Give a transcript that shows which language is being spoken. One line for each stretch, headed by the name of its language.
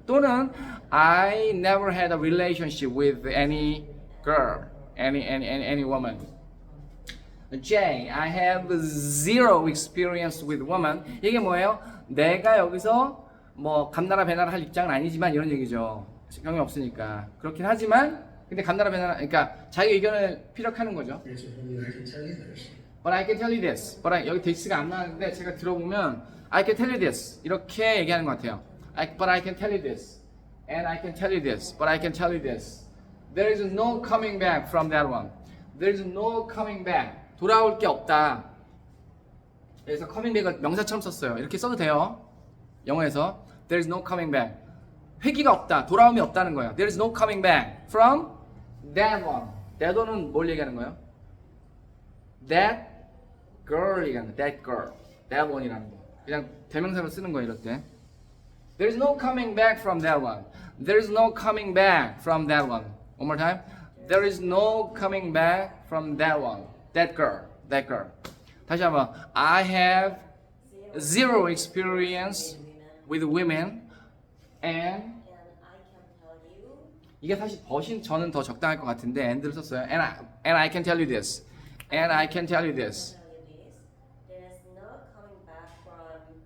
Korean: 또는
English: I never had a relationship with any girl, any woman. Jay, I have zero experience with women.
Korean: 이게 뭐예요? 내가 여기서 뭐 감나라 배나라 할 입장은 아니지만 이런 얘기죠. 경험이 없으니까. 그렇긴 하지만 근데 감나라 배나라 그러니까 자기 의견을 피력하는 거죠.
English: Experience with women, I can tell you this. But I can tell you this.
Korean: 여기 딕스가 안 나왔는데 제가 들어보면
English: I can tell you this
Korean: 이렇게 얘기하는 것 같아요.
English: But I can tell you this. And I can tell you this. But I can tell you this. There is no coming back from that one. There is no coming back.
Korean: 돌아올 게 없다. 그래서 coming back을 명사처럼 썼어요. 이렇게 써도 돼요.
English: 영어에서 There is no coming back.
Korean: 회귀가 없다. 돌아옴이 없다는 거예요.
English: There is no coming back from that one.
Korean: that one은 뭘 얘기하는 거예요?
English: That girl
Korean: 얘기하는 거예요.
English: That girl. That one이라는 거.
Korean: 그냥 대명사로 쓰는 거예요. 이럴 때.
English: There is no coming back from that one. There is no coming back from that one. One more time. There is no coming back from that one. That girl.
Korean: 다시 한번.
English: I have zero experience with women and And I can tell you.
Korean: 이게 사실 버신 저는 더 적당할 것 같은데 and를 썼어요.
English: And I can tell you this. And I can tell you this. Tell you this. There is no coming back from